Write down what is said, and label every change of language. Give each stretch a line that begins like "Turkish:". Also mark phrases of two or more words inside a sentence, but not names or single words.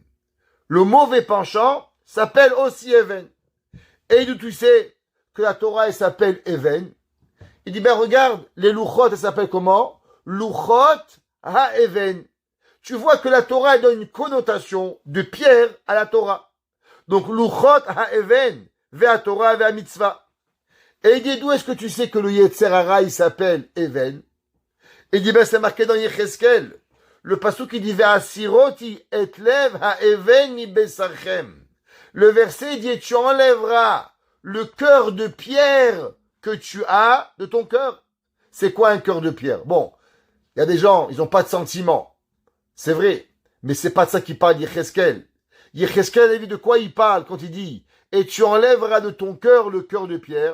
French: Le mauvais penchant s'appelle aussi Even. Et d'où tu sais que la Torah, elle s'appelle Even? Il dit, ben regarde, les Luchot, elles s'appellent comment?
Hebrew: לוחות האבן.
French: Tu vois que la Torah, elle donne une connotation de pierre à la Torah. Donc,
Hebrew: לוחות האבן והתורה והמצוה.
French: Et il dit, d'où est-ce que tu sais que le Yetzerara, il s'appelle Even? Il dit, ben c'est marqué dans Yecheskel. Le pasuk qui dit,
Hebrew: והסירותי את לב האבן מבשרכם.
French: Le verset dit, tu enlèveras le cœur de pierre que tu as de ton cœur. C'est quoi un cœur de pierre? Bon, il y a des gens, ils n'ont pas de sentiments. C'est vrai. Mais c'est pas de ça qu'il parle Yecheskel. Yecheskel, a vu de quoi il parle quand il dit, et tu enlèveras de ton cœur le cœur de pierre?